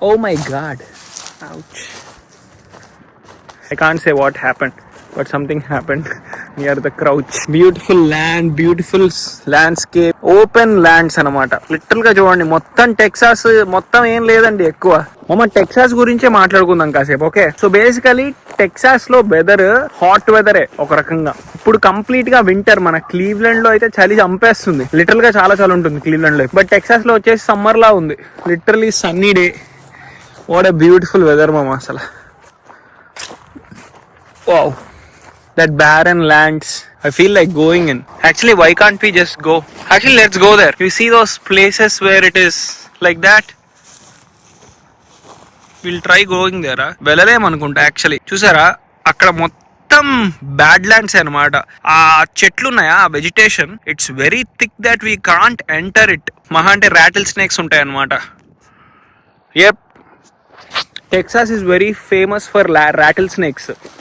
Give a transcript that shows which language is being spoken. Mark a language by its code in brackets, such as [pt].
[en] Oh my god, I can't say what happened, but something happened near the crouch. Beautiful land, beautiful landscape, open lands [te] అనమాట. Literal గా చూడండి, మొత్తం Texas మొత్తం ఏం లేదండి ఎక్కువ. టెక్సాస్ గురించే మాట్లాడుకుందాం కాసేపు. ఓకే, సో బేసికలీ టెక్సాస్ లో వెదర్ హాట్ వెదరే ఒక రకంగా. ఇప్పుడు కంప్లీట్ గా వింటర్. మన క్లీవ్లాండ్ లో అయితే చలి చంపేస్తుంది. లిటరల్ గా చాలా ఉంటుంది క్లీవ్లాండ్ లో. బట్ టెక్సాస్ లో వచ్చేసి సమ్మర్ లా ఉంది. [en] Literally sunny day. What a beautiful weather [te] మామ అసలు. [en] Wow, that barren lands. I feel like going in. Actually, why can't we just go? Actually, let's go there. You see those places where it is like that? We'll try going there. [te] వెళ్ళలేం అనుకుంటా [en] Actually. [te] చూసారా, అక్కడ మొత్తం bad lands అనమాట. ఆ చెట్లు ఉన్నాయా, ఆ vegetation, [en] It's very thick that we can't enter it. [te] మహా అంటే రాటిల్ స్నేక్స్ ఉంటాయి అనమాట. [en] Yep, Texas is very famous for rattlesnakes.